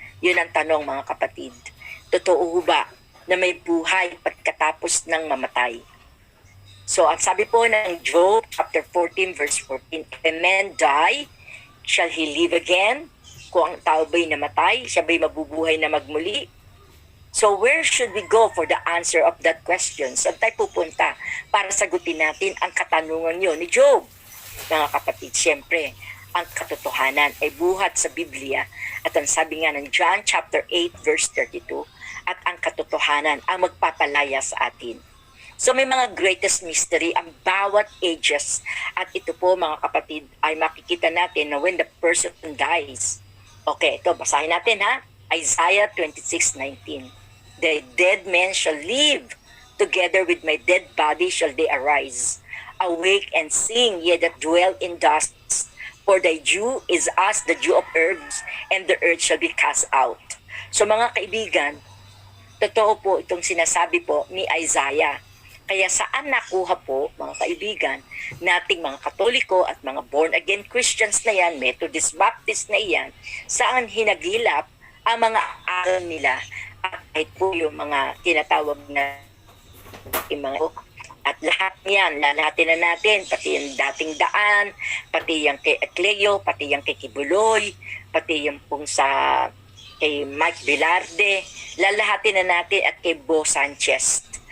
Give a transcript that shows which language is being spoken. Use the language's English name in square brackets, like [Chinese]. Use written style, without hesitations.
[Filipino] Yun ang tanong, mga kapatid. Totoo ho ba na may buhay pagkatapos ng mamatay? So, ang sabi po ng Job chapter 14 verse 14, [English] if a man die, shall he live again? [Filipino] Kung ang tao ba'y namatay, siya ba'y mabubuhay na magmuli? [English] So, where should we go for the answer of that question? [Filipino] Saan tayo pupunta para sagutin natin ang katanungan yun ni Job? Mga kapatid, siyempre, ang katotohanan ay buhat sa Biblia at ang sabi nga ng John chapter 8 verse 32, at ang katotohanan ang magpapalaya sa atin. So may mga greatest mystery ang bawat ages, at ito po mga kapatid ay makikita natin na [English] when the person dies. [Filipino] Okay, ito basahin natin ha. Isaiah 26:19. [English] The dead men shall live, together with my dead body shall they arise. Awake and sing, ye that dwell in dust, for thy dew is as the dew of herbs, and the earth shall be cast out. [Filipino] So mga kaibigan, totoo po itong sinasabi po ni Isaiah. Kaya saan nakuha po, mga kaibigan, nating mga Katoliko at mga born-again Christians na yan, Methodist Baptist na yan, saan hinagilap ang mga aral nila at kahit po yung mga tinatawag na mga at lahat yan, lalahatin na natin, pati yung dating daan, pati yung kay Cleo, pati yung kay Kibuloy, pati yung pong sa kay Mike Velarde, lalahatin na natin at kay Bo Sanchez.